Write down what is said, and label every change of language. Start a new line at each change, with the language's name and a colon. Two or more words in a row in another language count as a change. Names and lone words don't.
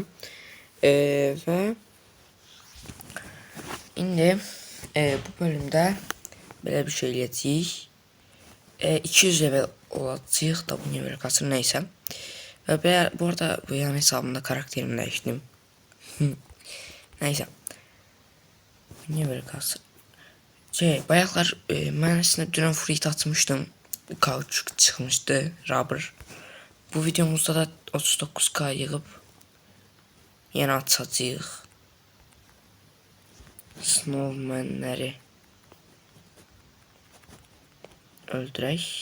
Azerbaijani: Ve indi bu bölümde belə bir şey eləyəcəyik. 200 level olacaq da bu level kasır neyse. Ve bu arada bu yan hesabımda karakterimi dəyişdim. Neyse. Level kasır. Bayaqlar mən əslində dünən fruit atmışdım. Kauçuk çıxmışdı, rubber. Bu videomuzda da 39k yığıb yenə atacağıq. Snowmanləri öldürək.